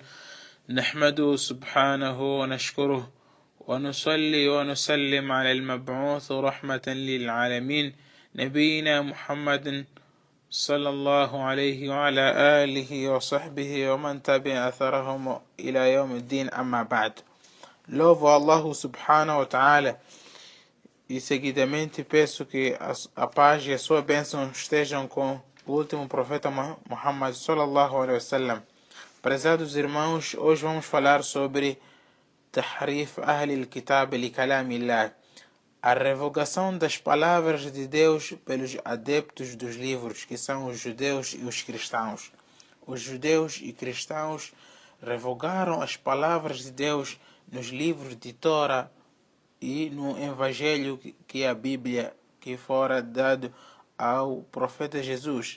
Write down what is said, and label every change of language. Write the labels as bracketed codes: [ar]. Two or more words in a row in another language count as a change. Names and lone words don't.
[ar] نحمده سبحانه ونشكره ونصلي ونسلم على المبعوث رحمة للعالمين نبينا محمد صلى الله عليه وعلى آله وصحبه ومن تبع أثرهم إلى يوم الدين. أما بعد, [pt] louvo a Allah [ar] سبحانه وتعالى [pt] e seguidamente peço que a paz e a sua bênção estejam com o último profeta Muhammad [ar] صلى الله عليه وسلم. [pt] Prezados irmãos, hoje vamos falar sobre [ar] تحريف أهل الكتاب لكلام الله, [pt] a revogação das palavras de Deus pelos adeptos dos livros, que são os judeus e os cristãos. Os judeus e cristãos revogaram as palavras de Deus nos livros de Torá e no Evangelho, que é a Bíblia, que fora dado ao profeta Jesus.